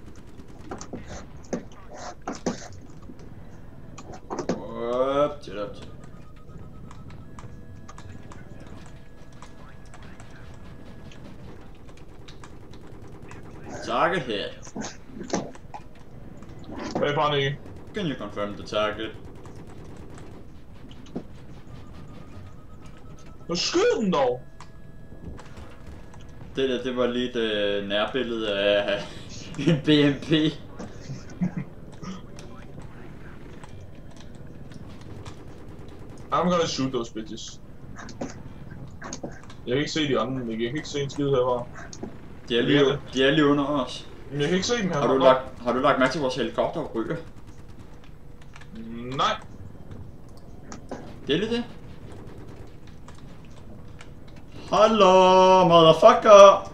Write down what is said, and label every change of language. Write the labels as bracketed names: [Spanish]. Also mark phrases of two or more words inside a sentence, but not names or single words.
[Danish] Op til. [English] Target hit. [Danish] Hvad fanden ikke? [English] Can you confirm the target? [Danish] Så skyd den dog! Det der, det var lige et nærbillede af en BMP. [English] I'm gonna shoot those bitches. [Danish] Jeg kan ikke se de andre, men jeg kan ikke se en skid herfra. De er lige under os. Men jeg kan ikke se dem herfra. Har du lagt mærke til vores helikopter ryger? Nej. Det er lige det. Hallo, motherfucker!